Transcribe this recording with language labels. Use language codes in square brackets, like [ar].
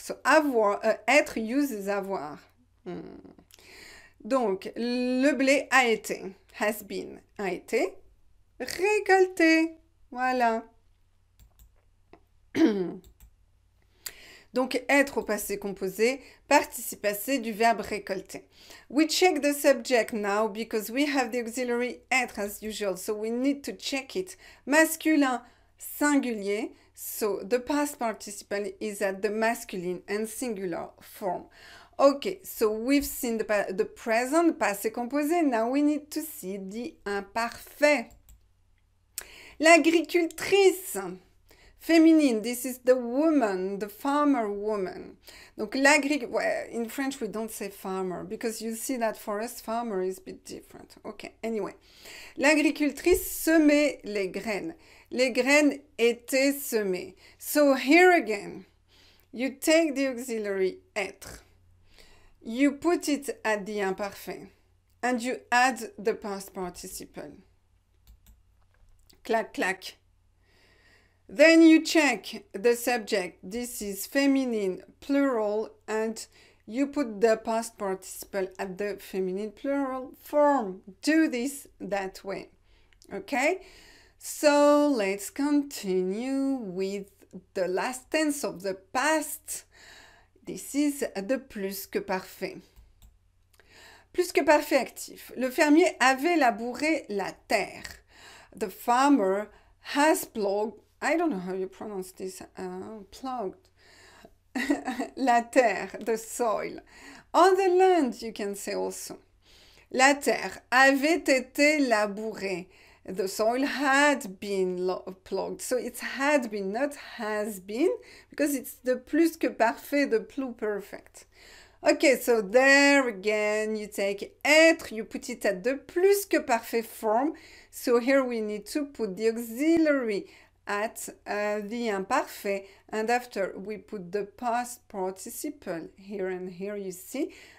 [fr] So avoir, être uses avoir. Donc, le blé a été, [en] has been, [fr] a été récolté. Voilà. Donc, être au passé composé, participe passé du verbe récolter. [en] We check the subject now because we have the auxiliary être as usual, so we need to check it. [fr] Masculin, singulier, [en] so the past participle is at the masculine and singular form. Okay, so we've seen the present, passé composé, now we need to see the imparfait. [fr] L'agricultrice, féminine, [en] this is the woman, the farmer woman. Donc, in French, we don't say farmer, because you see that for us, farmer is a bit different. Okay, anyway. [fr] L'agricultrice semait les graines. Les graines étaient semées. [en] So, here again, you take the auxiliary être. You put it at the imparfait. And you add the past participle. Clac, clac. Then you check the subject. This is feminine plural, and you put the past participle at the feminine plural form. Do this that way. Okay? So let's continue with the last tense of the past. This is the plus que parfait. Plus que parfait actif. [fr] Le fermier avait labouré la terre. [en] The farmer has plowed, I don't know how you pronounce this, plowed, [fr] la terre, [en] the soil. On the land, you can say also. La terre avait été labourée. The soil had been ploughed. So it's had been, not has been, because it's the plus que parfait, the pluperfect. Okay, so there again, you take être, you put it at the plus que parfait form. So here we need to put the auxiliary at the imparfait, and after we put the past participle here and here, you see.